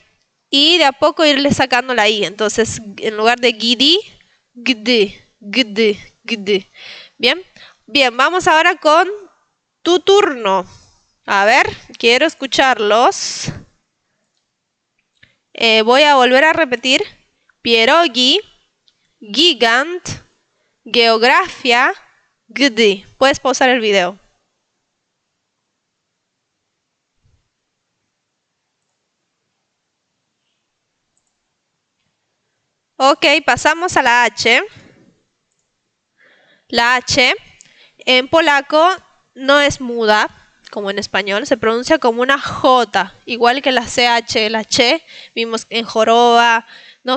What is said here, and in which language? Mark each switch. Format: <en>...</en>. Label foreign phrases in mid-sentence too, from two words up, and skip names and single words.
<es>Y de a poco irle sacando la I. Entonces, en lugar de gidi, gdi, gdi, gdi. Bien, bien, vamos ahora con tu turno. A ver, quiero escucharlos. Voy a volver a repetir.</es> <pl>Pierogi, gigant, geografía, gdy.</pl> <es>Puedes pausar el video. Ok, pasamos a la H. La H en polaco no es muda, como en español, se pronuncia como una J, igual que la CH, la Ch, vimos en joroba, ¿no?</es>